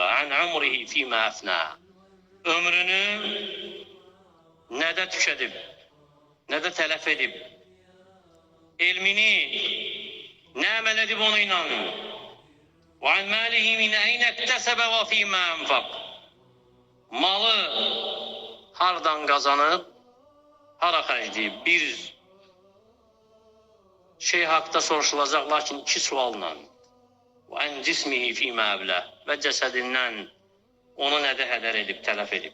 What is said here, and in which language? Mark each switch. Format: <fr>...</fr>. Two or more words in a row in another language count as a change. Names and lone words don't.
<ar>عن عمره فيما أفناه.</ar> <tr>Ömrünü ne de tüketip, ne de telef edip, ilmini ne amel edip onu inan.</tr> <ar>وعن ماله من أين اكتسبه وفيما أنفقه.</ar> <az>Malı hardan kazanıp, hara xərcləyib bir şey haqda soruşulacaq, lakin 2 sualla.</az> <ar>وعن جسمه فيما أبلاه</ar> <az>və cəsədindən onu nədə hədər edib, tələf edib.</az>